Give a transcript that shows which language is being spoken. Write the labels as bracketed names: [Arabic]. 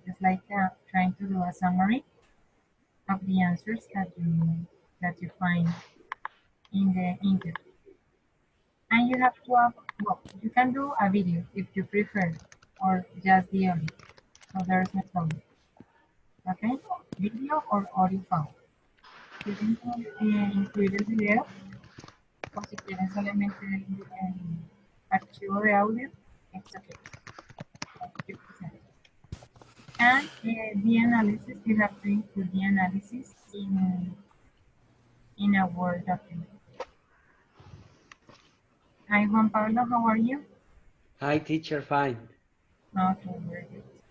[English] It's like trying to do a summary of the answers that you find in the interview. And you have to have, well, you can do a video if you prefer, or just the audio. So there's no problem. Okay, video or audio file. [Spanish] Quieren incluir el video o si quieren solamente el archivo de audio, [English] it's okay. You present. And the analysis, you have to include the analysis in a Word document. Hi, Juan Pablo, how are you? Hi, teacher, fine. Okay, very good.